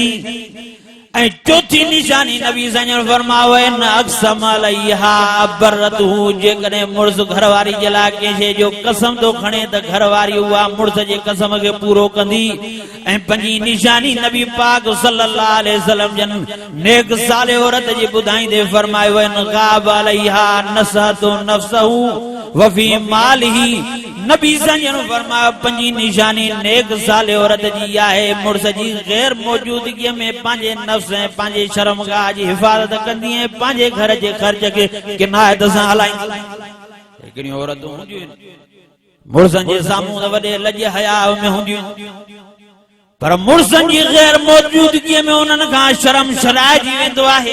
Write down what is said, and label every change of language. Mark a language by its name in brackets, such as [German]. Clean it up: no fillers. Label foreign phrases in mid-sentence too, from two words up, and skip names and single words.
[Sindhi] ऐं चौथी निशानी नबी जन फरमायो न [Arabic] أقسم عليها أبرته, [Sindhi] जेकॾहिं मुड़ुस घरवारी जे लाइ कंहिं जो कसम थो खणे त घरवारी उहा मुड़ुस जे कसम खे पूरो कंदी। ऐं पंजी निशानी नबी पाक [Arabic] صلى الله عليه وسلم [Sindhi] जन नेक साले औरत जी ॿुधाईंदे फरमायो न [Arabic] غاب عليها نصحته نفسه وفي ماله. [Sindhi] नबी जन फरमायो पंजी निशानी नेक साले औरत जी आहे मुड़ुस जी गैर मौजूदगीअ में पंहिंजे नफ्स ऐं पंहिंजे शर्मगाह जी हिफ़ाज़त कंदी ऐं पंहिंजे घर जे ख़र्च खे किनायत सां हलाईंदी। हिकिड़ियूं औरतूं हूंदियूं मुड़ुसनि जे साम्हूं वॾे लॼ हया में हूंदियूं, पर मुर्सन जी गैर मौजूदगी में उन्हनि खां शर्म शराइजी वेंदो आहे।